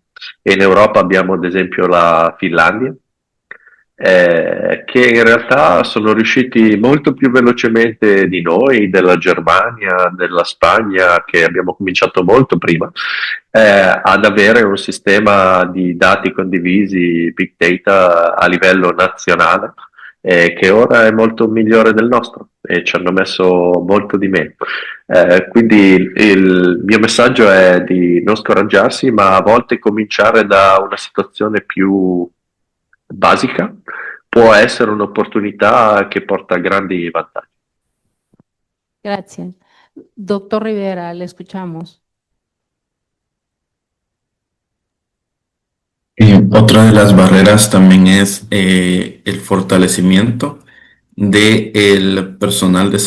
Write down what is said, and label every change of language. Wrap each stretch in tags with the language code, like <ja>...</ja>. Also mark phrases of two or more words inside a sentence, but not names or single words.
<it>In Europa abbiamo ad esempio la Finlandia, che in realtà sono riusciti molto più velocemente di noi, della Germania, della Spagna, che abbiamo cominciato molto prima, ad avere un sistema di dati condivisi, big data a livello nazionale, che ora è molto migliore del nostro e ci hanno messo molto di meno. Quindi il mio messaggio è di non scoraggiarsi, ma a volte cominciare da una situazione più basica può essere un'opportunità che porta grandi vantaggi.</it> <es>Gracias. Doctor Rivera, le escuchamos. Otra de las barreras también es el fortalecimiento del personal de</es>